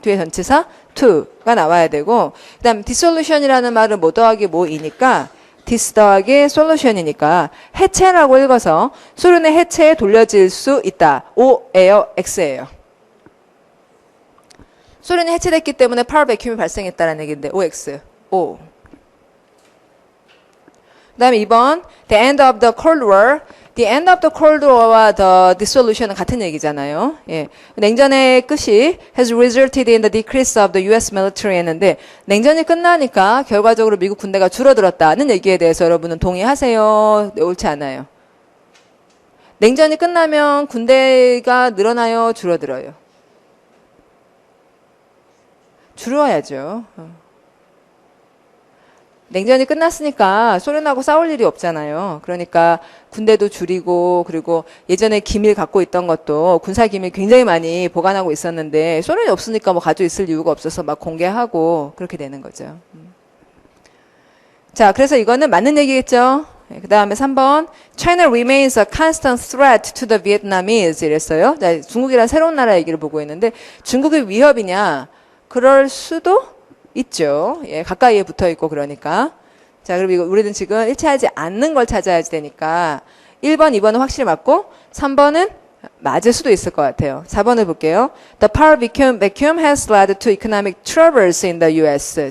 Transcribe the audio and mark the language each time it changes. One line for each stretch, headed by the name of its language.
Korean: 뒤에 전치사 to가 나와야 되고 그 다음 dissolution이라는 말은 뭐 더하기 뭐이니까 dis 더하기 solution이니까 해체라고 읽어서 소련의 해체에 돌려질 수 있다. O예요? X예요? 소련이 해체됐기 때문에 파워 vacuum이 발생했다는 얘기인데 OX. O. 그 다음에 2번,
English: the end of the Cold War. The end of the Cold War와 the dissolution은
Korean: 같은 얘기잖아요. 예. 냉전의 끝이
English: has resulted in the decrease of the US military
Korean: 했는데 냉전이 끝나니까 결과적으로 미국 군대가 줄어들었다는 얘기에 대해서 여러분은 동의하세요? 네, 옳지 않아요? 냉전이 끝나면 군대가 늘어나요? 줄어들어요? 줄어야죠. 냉전이 끝났으니까 소련하고 싸울 일이 없잖아요. 그러니까 군대도 줄이고 그리고 예전에 기밀 갖고 있던 것도 군사 기밀 굉장히 많이 보관하고 있었는데 소련이 없으니까 뭐 가지고 있을 이유가 없어서 막 공개하고 그렇게 되는 거죠. 자, 그래서 이거는 맞는 얘기겠죠. 그 다음에 3번
English: China remains a constant threat to the Vietnamese
Korean: 이랬어요. 자, 중국이란 새로운 나라 얘기를 보고 있는데 중국이 위협이냐? 그럴 수도 있죠. 예, 가까이에 붙어 있고 그러니까. 자, 그럼 이거 우리는 지금 일치하지 않는 걸 찾아야지 되니까 1번, 2번은 확실히 맞고 3번은 맞을 수도 있을 것 같아요. 4번을 볼게요.
English: The power vacuum has led to economic troubles in the US.